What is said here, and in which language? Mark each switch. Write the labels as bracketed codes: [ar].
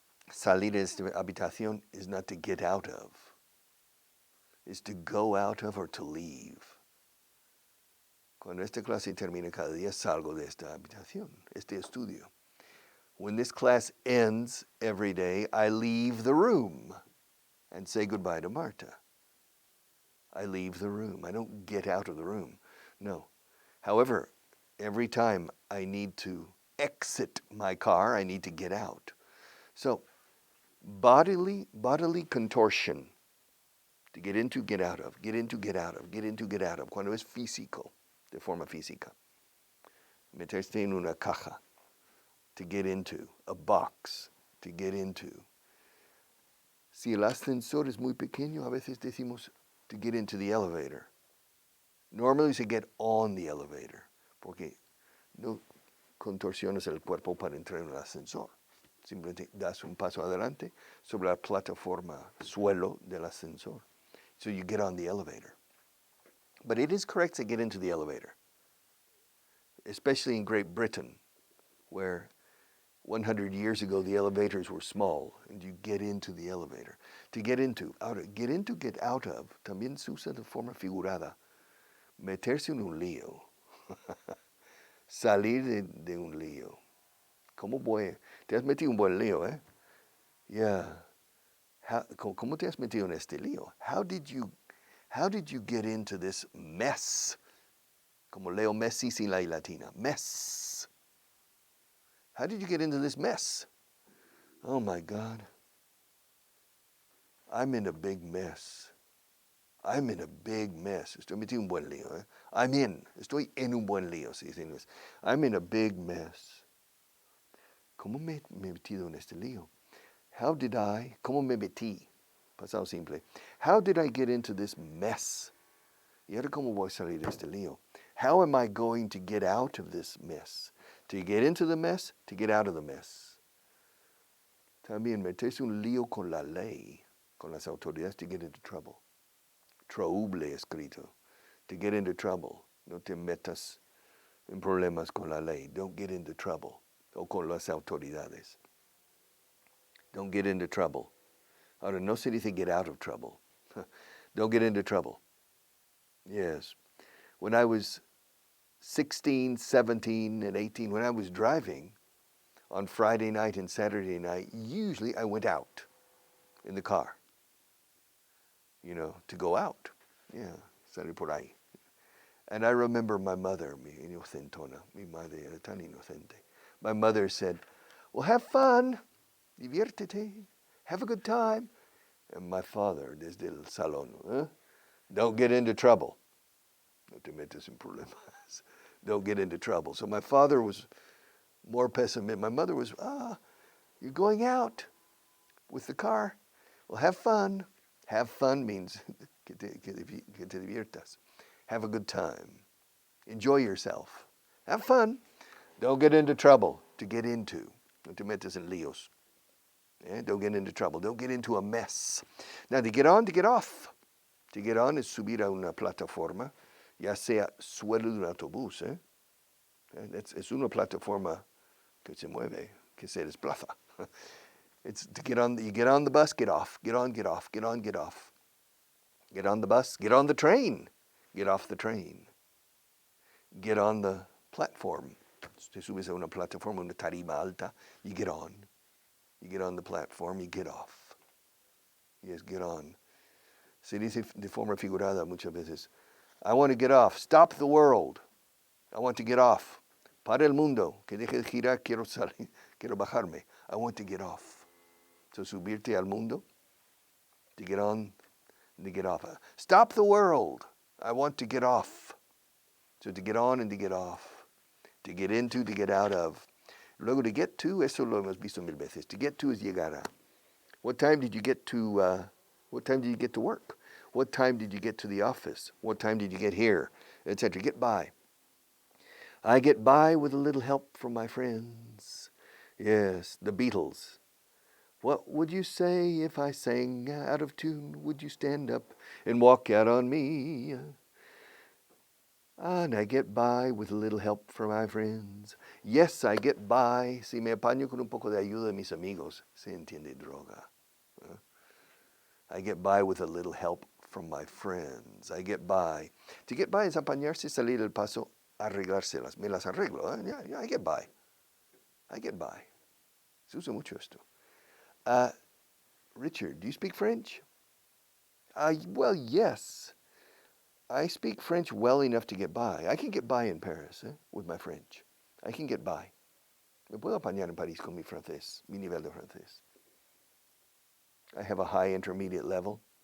[es] Salir de esta habitación [en] is not to get out of. It's to go out of or to leave. [es] Cuando esta clase termina cada día, salgo de esta habitación, este estudio. [en] When this class ends every day, I leave the room and say goodbye to Marta. I leave the room. I don't get out of the room. No. However, every time I need to exit my car, I need to get out. So, bodily contortion. To get into, get out of. Get into, get out of. Get into, get out of. [es] Cuando es físico, de forma física. Meterse en una caja. [en] To get into. A box. To get into. [es] Si el ascensor es muy pequeño, a veces decimos [en] to get into the elevator. [es] Normally se [en] get on the elevator, [es] porque no contorsionas el cuerpo para entrar en el ascensor. Simplemente das un paso adelante sobre la plataforma suelo del ascensor. [en] So you get on the elevator. But it is correct to get into the elevator, especially in Great Britain, where 100 years ago the elevators were small, and you get into the elevator. To get into, get out of, [es] también se usa de forma figurada. Meterse en un lío. Salir de un lío. ¿Cómo voy? Te has metido en un buen lío, eh? Yeah. ¿Cómo te has metido en este lío? [en] How did you get into this mess? [es] Como Leo Messi sin la I latina. [en] Mess. How did you get into this mess? Oh my God. I'm in a big mess. I'm in a big mess. [es] Estoy metido en un buen lío, eh? Estoy en un buen lío, si dice inglés. [en] I'm in a big mess. [es] ¿Cómo me he metido en este lío? ¿Cómo me metí? Pasado simple. [en] How did I get into this mess? [es] ¿Y ahora cómo voy a salir de este lío? [en] How am I going to get out of this mess? To get into the mess, to get out of the mess. [es] También meterse un lío con la ley, con las autoridades, [en] to get into trouble. [es] Trouble escrito. [en] To get into trouble. [es] No te metas en problemas con la ley. [en] Don't get into trouble. [es] O con las autoridades. [en] Don't get into trouble. [es] Ahora, no se dice [en] get out of trouble. Don't get into trouble. Yes. When I was 16, 17, and 18, when I was driving on Friday night and Saturday night, usually I went out in the car. To go out. Yeah, [es] salir por ahí. [en] And I remember my mother, [es] mi inocentona, mi madre era tan inocente. [en] My mother said, well, have fun, diviértete, have a good time. And my father, [es] desde el salón, [en] don't get into trouble. [es] No te metas en problemas. [en] Don't get into trouble. So my father was more pessimistic. My mother was, you're going out with the car. Well, have fun. Have fun means [es] que te diviertas. [en] Have a good time. Enjoy yourself. Have fun. Don't get into trouble. To get into. [es] No te metas en líos. [en] Don't get into trouble. Don't get into a mess. Now, to get on, to get off. To get on is [es] subir a una plataforma, ya sea suelo de un autobús. Es una plataforma que se mueve, que se desplaza. [en] It's to get on. You get on the bus, get off. Get on, get off. Get on, get off. Get on the bus. Get on the train. Get off the train. Get on the platform. [es] Te subes a una plataforma, una tarima alta, [en] you get on. You get on the platform, you get off. Yes, get on. [es] Se dice de forma figurada muchas veces, [en] I want to get off. Stop the world. I want to get off. [es] Para el mundo, que deje de girar, quiero salir, quiero bajarme. [en] I want to get off. So [es] subirte al mundo, [en] to get on, to get off. Stop the world. I want to get off. So to get on and to get off. To get into, to get out of. [es] Luego to get to, eso lo hemos visto mil veces. To get to es llegar a. [en] What time did you get to, what time did you get to work? What time did you get to the office? What time did you get here? Etc. Get by. I get by with a little help from my friends. Yes, the Beatles. What would you say if I sang out of tune? Would you stand up and walk out on me? And I get by with a little help from my friends. Yes, I get by. [es] Si me apaño con un poco de ayuda de mis amigos, se entiende droga. [en] I get by with a little help from my friends. I get by. [es] To get by es apañarse, salir del paso, arreglárselas. Me las arreglo. [en] Yeah, I get by. I get by. [es] Se usa mucho esto. [en] Richard, do you speak French? Well, yes. I speak French well enough to get by. I can get by in Paris with my French. I can get by. [es] Me puedo apañar en París con mi francés, mi nivel de francés. [en] I have a high intermediate level.